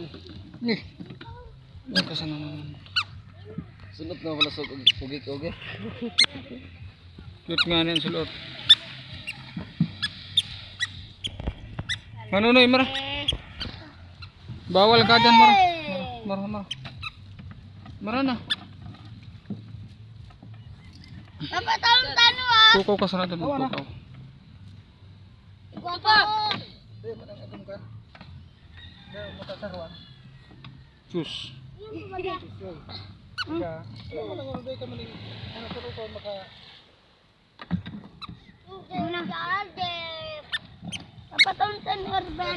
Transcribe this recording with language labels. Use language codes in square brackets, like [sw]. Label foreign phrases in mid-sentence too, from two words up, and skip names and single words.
[bik] Nih. Nagkasana naman. Sunod na wala sa ugik-ugik. [tl] Cute nga na yan sa loob. [bik] Manunoy, mara. [tl] Bawal ka dyan, [bik] mara. Mara. Mara na. Napatawang tano ah. Tukaw ka sana doon. Tukaw. Ikaw pa. Sus. Napatawang tano Urban.